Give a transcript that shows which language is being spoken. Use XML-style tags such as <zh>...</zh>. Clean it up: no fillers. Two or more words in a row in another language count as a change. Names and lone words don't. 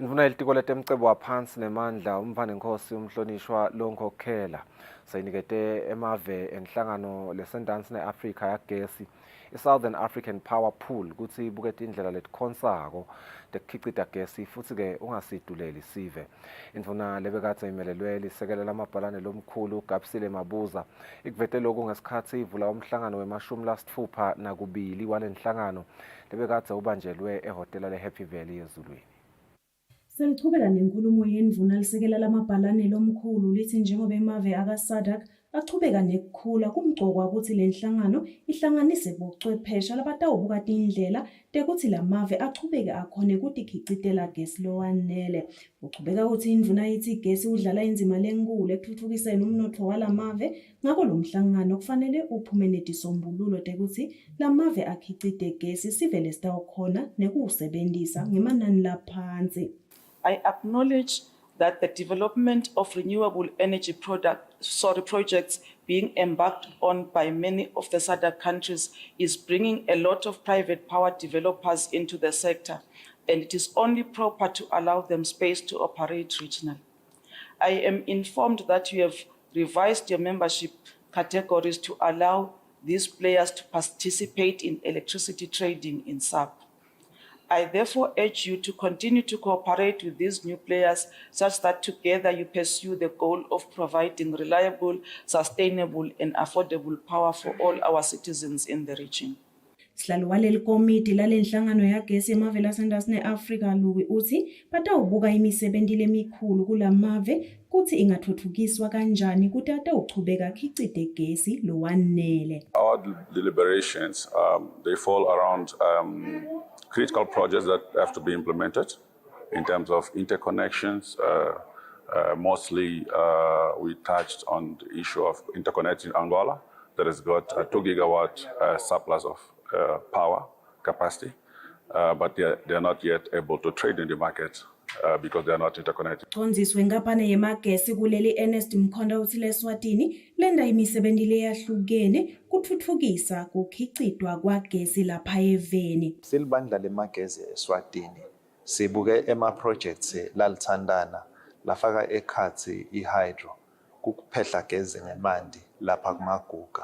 <ss>Indvuna yelitiko letemcebo waphansi nemandla umvane nkosi umhlonishwa lonkhokhela sayinikete emave enhlangano lesendansi ne-Afrika yagesi i-Southern African Power Pool kutsi ibukete indlela letikhonsako tekukhicita gesi futsi-ke ungasiduleli sive. Indvuna lebekadze imelelwe lisekela lamabhalane lomkhulu Kusile Mabuza ikuvete loku ngesikhatsi ivula umhlangano we-62 walenhlangano lebekadze ubanjelwe ehhotela le-Happy Valley ezulwini. Selichubeka nenkulumo yendvuna lisekela lamabhalane lomkhulu lithi njengoba emave aka-SADC achubeka nekukhula kumgcokwa ukuthi lenhlangano ihlanganise bochwepheshe labatawubuka indlela tekuthi lamave achubeke akhone kutikhicitela gesi lowanele. Uchubeka ukuthi indvuna yithi gesi udlala indzima lenkulu ekutfutfukiseni umnotfo walamave, ngako lo mhlangano kufanele uphume netisombululo tekuthi lamave akhicite gesi sivele sitawukhona nekuwusebentisa ngemanani laphansi.</ss> <en>I acknowledge that the development of renewable energy projects being embarked on by many of the SADC countries is bringing a lot of private power developers into the sector, and it is only proper to allow them space to operate regionally. I am informed that you have revised your membership categories to allow these players to participate in electricity trading in SAP. I therefore urge you to continue to cooperate with these new players such that together you pursue the goal of providing reliable, sustainable and affordable power for all our citizens in the region.</en> <ss>Sihlalo waleli komiti lalenhlangano yagesi emave lasendasi ne-Afrika Luwi uthi batawubuka imisebenzi lemikhulu kulamave kuthi ingathuthukiswa kanjani kuti atawuchubeka akhicite gesi lowanele.</ss> <en>Our deliberations, they fall around critical projects that have to be implemented in terms of interconnections. Mostly we touched on the issue of interconnecting Angola that has got a 2 gigawatt surplus of power capacity, but they are not yet able to trade in the market because they are not interconnected.</en> <ss>Konziswe ngapane yemagesi kuleli Ernest Mkhonda uthi leSwatini lenda imisebenzi leyahlukene kuthuthukisa kukhicitwa kwagesi lapha eveni. Silibandla lemagesi eSwatini sibuke ema-projects lalithandana lafaka ekhathi ihydro kukuphehla gezi ngemandi lapha kumaguga.</ss>